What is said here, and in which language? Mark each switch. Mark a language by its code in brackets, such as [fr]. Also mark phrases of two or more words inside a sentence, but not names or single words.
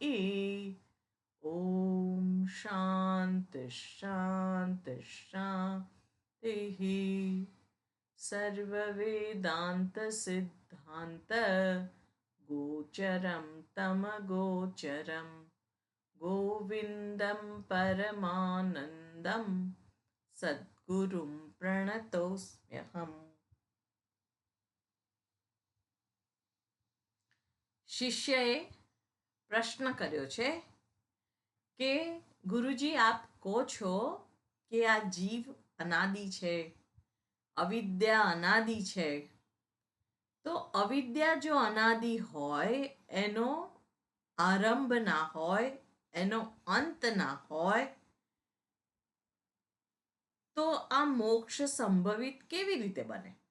[sa] ॐ शान्ति शान्ति शान्तिः। सर्ववेदान्तसिद्धान्त गोचरं तमगोचरं गोविन्दं परमानन्दं सद्गुरुम प्रणतोस्म्यहम। [gu] શિષ્યએ પ્રશ્ન કર્યો છે કે ગુરુજી આપ કહો છો કે આ જીવ અનાદિ છે, અવિદ્યા અનાદિ છે, તો અવિદ્યા જો અનાદિ હોય, એનો આરંભ ના હોય, એનો અંત ના હોય, તો આ મોક્ષ સંભવિત કેવી રીતે બને?